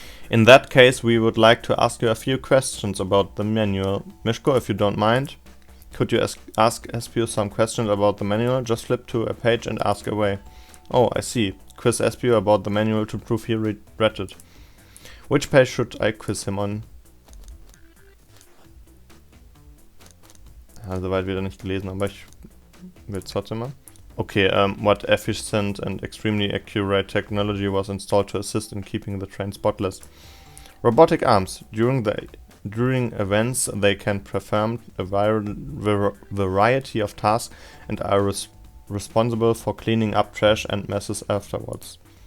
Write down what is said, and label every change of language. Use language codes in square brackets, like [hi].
[en] In that case, we would like to ask you a few questions about the manual. Mishko, if you don't mind, could you ask Espio some questions about the manual? Just flip to a page and ask away. Oh, I see. Quiz Espio about the manual to prove he read it. Which page should I quiz him on? [de] Ja, soweit wieder nicht gelesen, aber ich will es trotzdem mal. [en] Okay, what efficient and extremely accurate technology was installed to assist in keeping the train spotless? Robotic arms. During events, they can perform a variety of tasks and are responsible for cleaning up trash and messes afterwards.